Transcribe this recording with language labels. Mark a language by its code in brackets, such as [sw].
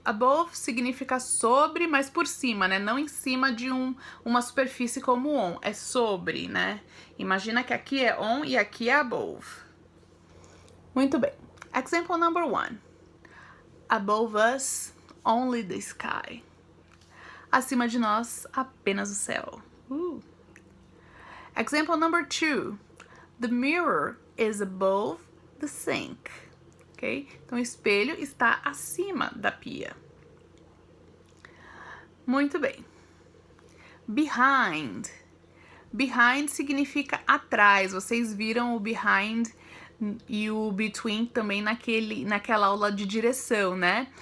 [pt] Above significa sobre, mas por cima, né? Não em cima de uma superfície como on, é sobre, né? Imagina que aqui é on e aqui é above. Muito bem. [en] Example number 1. Above us, only the sky. [pt] Acima de nós, apenas o céu. [en] Example number 2. The mirror is above the sink. Ok? [pt] Então, o espelho está acima da pia. Muito bem. Behind. Behind significa atrás. Vocês viram o behind e o between também naquela aula de direção, né?